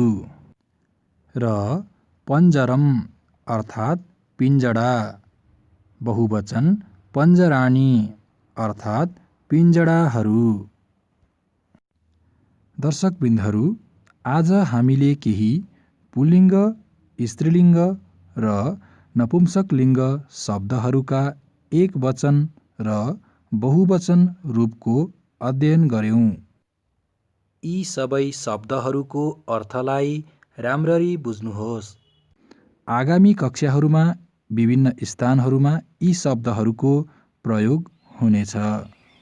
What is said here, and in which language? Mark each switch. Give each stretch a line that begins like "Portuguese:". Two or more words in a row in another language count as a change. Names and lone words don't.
Nepali: र पञ्जरम अर्थात् पिञ्जडा, बहुवचन पञ्जराणि अर्थात् पिञ्जडाहरू। दर्शकवृन्दहरू, आज हामीले केही पुल्लिङ्ग, स्त्रीलिङ्ग र नपुंसकलिङ्ग शब्दहरूका एकवचन र बहुवचन रूपको अध्ययन गर्यौं। यी सबै शब्दहरूको अर्थलाई राम्ररी बुझ्नुहोस्। आगामी कक्षाहरूमा विभिन्न स्थानहरूमा यी शब्दहरूको प्रयोग हुनेछ।